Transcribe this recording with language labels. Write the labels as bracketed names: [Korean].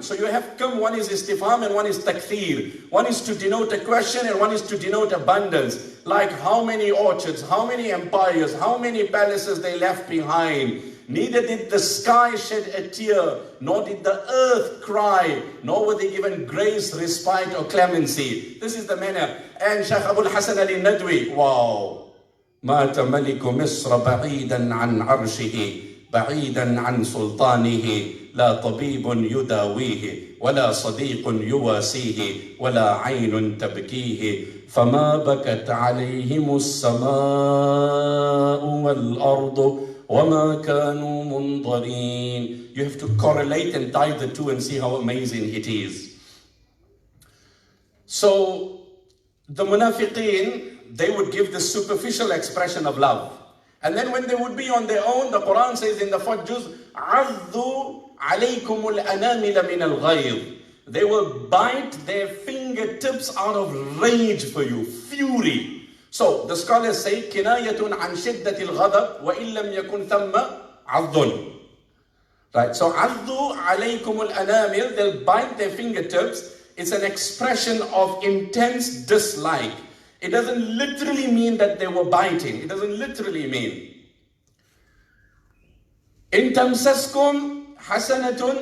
[English] So you have come, one is istifham and one is takthir. One is to denote a question and one is to denote abundance. Like how many orchards, how many empires, how many palaces they left behind. Neither did the sky shed a tear, nor did the earth cry, nor were they given grace, respite, or clemency. This is the manner. And Shaykh Abu al-Hasan al-Nadwi, wow. [Arabic] مات ملك مصر بعيدا عن عرشه بعيدا عن سلطانه لا طبيب يداويه ولا صديق يواسيه ولا عين تبكيه فما بكت عليهم السماء والأرض وَمَا كَانُوا مُنظَرِينَ. [English] You have to correlate and tie the two and see how amazing it is. So, the munafiqeen, they would give the superficial expression of love. And then when they would be on their own, the Quran says in the fourth juz, [Arabic] عَضُّوا عَلَيْكُمُ الْأَنَامِلَ مِنَ الْغَيْظِ. [English] They will bite their fingertips out of rage for you, fury. So the scholars say, [Arabic] كِنَايَةٌ عَنْ شِدَّةِ الْغَضَبِ وَإِن لَمْ يَكُنْ ثَمَّ عَضٌ. [English] Right, so [Arabic] عَضُّوا عَلَيْكُمُ الْأَنَامِلِ, [English] they'll bite their fingertips. It's an expression of intense dislike. It doesn't literally mean that they were biting. It doesn't literally mean. [Arabic] إِن تَمْسَسْكُمْ حَسَنَةٌ.